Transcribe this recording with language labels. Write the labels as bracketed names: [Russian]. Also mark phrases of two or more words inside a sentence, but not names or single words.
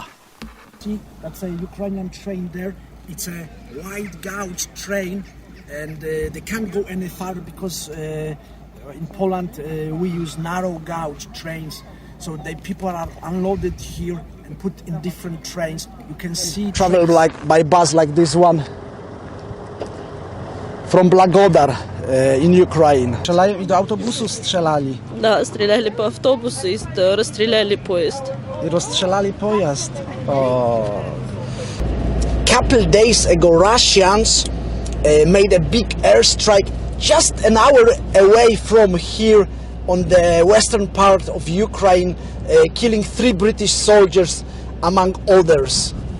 [English] See, that's a Ukrainian train there. It's a wide gauge train, and they can't go any farther because in Poland we use narrow gauge trains. So the people are unloaded here and put in different trains. You can see travel like by bus like this one from Blagodar in Ukraine. [Polish] Strzelają i do autobusu strzelali. [Russian] Да, стреляли по автобусу и расстреляли поезд. [Polish] I rozstrzelali pojazd. O. [English] Couple days ago, Russians made a big airstrike just an hour away from here on the western part of Ukraine, killing 3 British soldiers, among others.